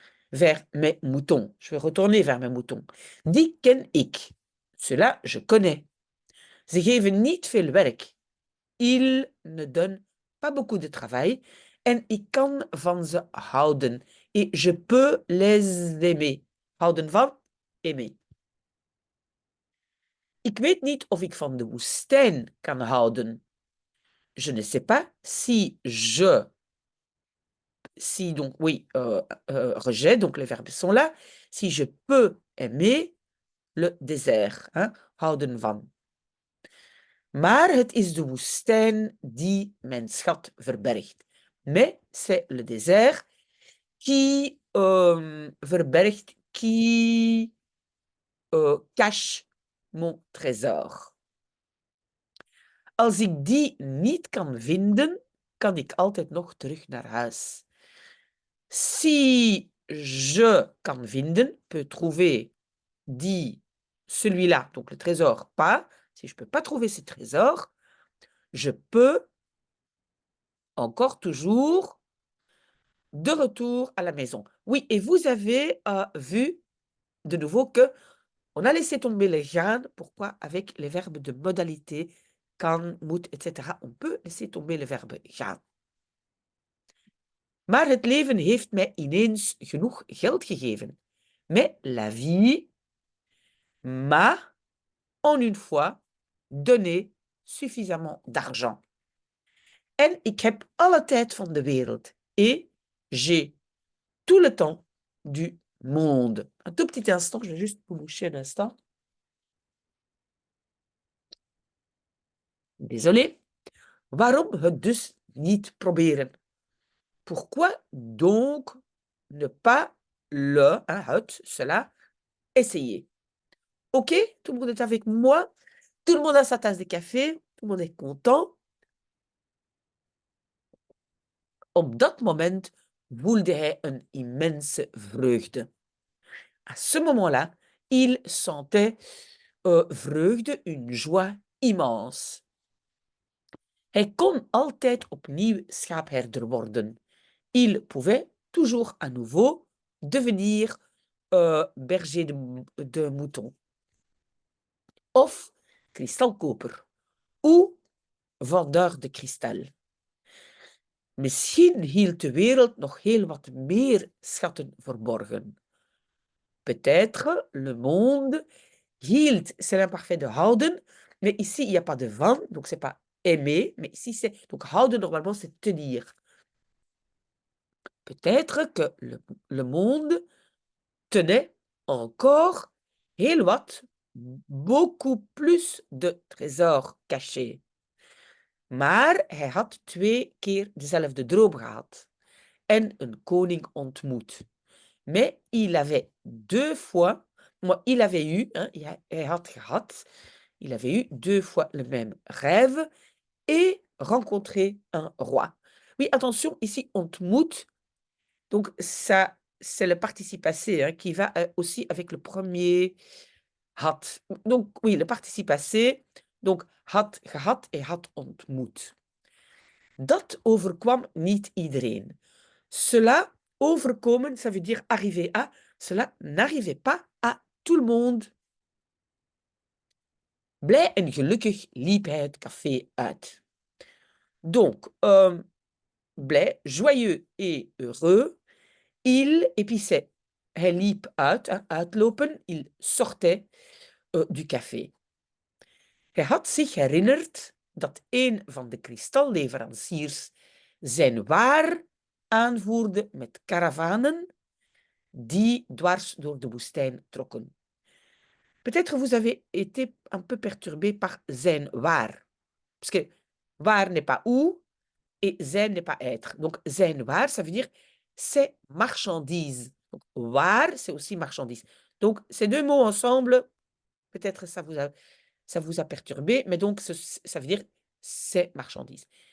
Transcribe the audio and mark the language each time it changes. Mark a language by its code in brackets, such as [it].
[fr] vers mes moutons. Je vais retourner vers mes moutons. [nl] Die ken ik. [fr] Cela, je connais. [nl] Ze geven niet veel werk. [fr] Ils ne donnent pas beaucoup de travail. [nl] En ik kan van ze houden. [fr] Et je peux les aimer. [nl] Houden van, aimer. Ik weet niet of ik van de woestijn kan houden. [fr] Je ne sais pas si je... Si donc, oui, rejet, donc les verbes sont là. Si je peux aimer le désert. [nl] Hein, houden van. Maar het is de woestijn die mijn schat verbergt. [fr] Mais c'est le désert qui [nl] verbergt, [fr] qui cache mon trésor. [nl] Als ik die niet kan vinden, kan ik altijd nog terug naar huis. [fr] Si je [nl] kan vinden, [fr] peut trouver, dit celui-là, donc le trésor, pas. Si je ne peux pas trouver ce trésor, je peux encore toujours de retour à la maison. Oui, et vous avez vu de nouveau que on a laissé tomber les gaan. Pourquoi? Avec les verbes de modalité, kan, moet, etc. On peut laisser tomber le verbe gaan. [nl] Maar het leven heeft mij ineens genoeg geld gegeven. [fr] Mais la vie m'a, en une fois, donné suffisamment d'argent. [nl] En ik heb alle tijd van de wereld. [fr] Et j'ai tout le temps du monde. Un tout petit instant, je vais juste vous boucher un instant. Désolé. [nl] Waarom het dus niet proberen? [fr] Pourquoi donc ne pas le, hein, [nl] het, [fr] cela, essayer? Ok, tout le monde est avec moi. Tout le monde a sa tasse de café. Tout le monde est content. [nl] Op dat moment voelde hij een immense vreugde. [fr] À ce moment-là, il sentait [nl] vreugde, [fr] une joie immense. [nl] Hij kon altijd opnieuw schaapherder worden. [fr] Il pouvait toujours à nouveau devenir berger de moutons. [nl] Of kristalkoper. [fr] Ou vendeur de kristal. [nl] Misschien hield de wereld nog heel wat meer schatten verborgen. [fr] Peut-être le monde hield, c'est l'imparfait de houden, mais ici il n'y a pas de van, donc c'est pas aimer, mais ici c'est, donc houden normalement c'est tenir. Peut-être que le monde tenait encore [nl] heel wat, [fr] beaucoup plus de trésors cachés. [nl] Maar hij had 2 keer dezelfde droom gehad en een koning ontmoet. [fr] Mais il avait 2 fois, il avait eu, hein, [nl] hij had gehad, [fr] il avait eu 2 fois le même rêve et rencontré un roi. Oui, attention, ici, ontmoet, donc ça, c'est le participe passé hein, qui va aussi avec le premier had. Donc oui, le participe passé, donc had gehad et had ontmoet. [nl] Dat overkwam niet iedereen. [fr] Cela, overkomen, ça veut dire arriver à, cela n'arrivait pas à tout le monde. [nl] Blij en gelukkig liep hij het café uit. [fr] Donc, blij, joyeux et heureux, il, et puis c'est, [nl] hij liep uit, [fr] hein, uitlopen, il sortait du café. [nl] Hij had zich herinnerd dat een van de kristalleveranciers zijn waar aanvoerde met karavanen die dwars door de woestijn trokken. [fr] Peut-être vous avez été un peu perturbé par zijn waar. Parce que waar n'est pas où et zijn n'est pas être. Donc zijn waar, ça veut dire c'est marchandise. Donc waar, c'est aussi marchandise. Donc ces deux mots ensemble, peut-être ça vous a perturbé, mais donc ça veut dire c'est marchandise.